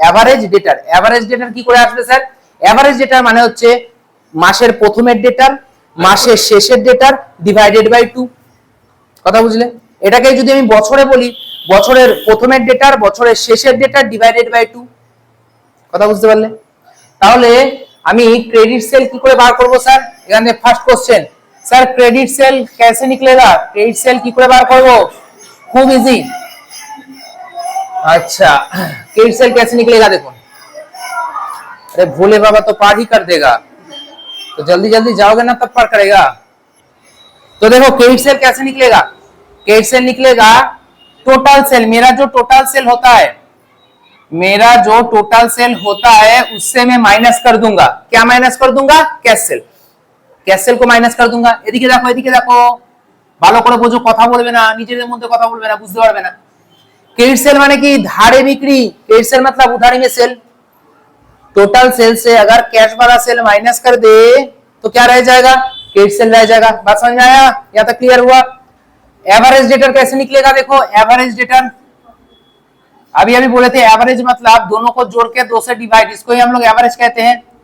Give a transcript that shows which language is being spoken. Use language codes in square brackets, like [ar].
[bn] Average ডেটার কি করে আসবে স্যার? এভারেজ ডেটার মানে হচ্ছে মাসের প্রথমের ডেটার, মাসের শেষের ডেটার ডিভাইডেড বাই 2। কথা বুঝলে? এটাকে যদি আমি বছরে বলি, বছরের প্রথমের ডেটার, বছরের শেষের ডেটার ডিভাইডেড বাই 2। কথা বুঝতে পারলে? তাহলে আমি क्रेडिट सेल की করে বার করব স্যার? এখানে first question, sir [hi] credit sale कैसे निकलेगा? क्रेडिट सेल की [bn] করে বার করব? [hi] खूब इजी। अच्छा क्रेडिट सेल कैसे निकलेगा देखो। अरे भोले बाबा तो पार ही कर देगा, तो जल्दी जल्दी जाओगे ना तब पार करेगा। तो देखो क्रेडिट सेल कैसे निकलेगा? क्रेडिट सेल निकलेगा टोटल सेल, मेरा जो टोटल सेल होता है, मेरा जो टोटल सेल होता है उससे मैं माइनस कर दूंगा। क्या माइनस कर दूंगा? Cash cell. कैश सेल को माइनस कर दूंगा। [bn] এদিকে দেখো ভালো করে বুঝো, কথা বলবে না, নিজেদের মধ্যে কথা বলবে না, বুঝতে পারবে না। [hi] क्रेडिट सेल माने कि धारे बिक्री, क्रेडिट सेल मतलब उधारी में सेल। टोटल सेल से अगर कैश वाला सेल माइनस कर दे तो क्या रह जाएगा? क्रेडिट सेल रह जाएगा। बात समझ में आया? या तक क्लियर हुआ? एवरेज डेटर कैसे निकलेगा? देखो एवरेज डेटर अभी बोले थे, एवरेज मतलब दोनों को जोड़ के 2 से डिवाइड, इसको ही हम लोग एवरेज कहते हैं।